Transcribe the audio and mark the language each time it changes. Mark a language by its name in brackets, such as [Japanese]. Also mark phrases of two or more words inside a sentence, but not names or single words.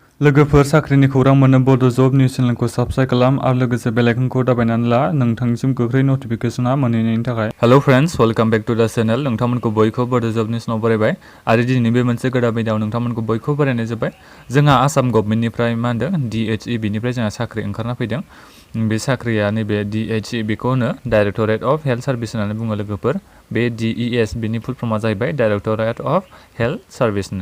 [Bodo] लोगोफोर साख्रिनि खौरां मोननो बड' जब निउस चेनेलखौ साबस्क्राइब खालाम आरो लोगोसे [English] bell icon [Bodo] दाबायनानै ला नोंथांनिसिम गोख्रै नटिफिकेसना मोनहैनायनि थाखाय। [English] Hello friends, welcome back to the channel. [Bodo] नोंथांमोनखौ बयखौ बड' जब निउसनाव बरायबाय आरो दिनैनि बे मोनसे गोदान भिडिअआव नोंथांमोनखौ बयखौ बरायनाय जाबाय। जोंहा आसाम गभर्नमेन्टनिफ्राय मा होनदों DHE बिनिफ्राय जोंहा साख्रि ओंखारना फैदों। बे साख्रिया नैबे DHE बेखौ होनो डाइरेक्टरेट अफ हेल्थ सार्भिस होननानै बुङो लोगोफोर। बे DES बिनि फुल फर्मआ जाहैबाय डाइरेक्टरेट अफ हेल्थ सार्भिसनो।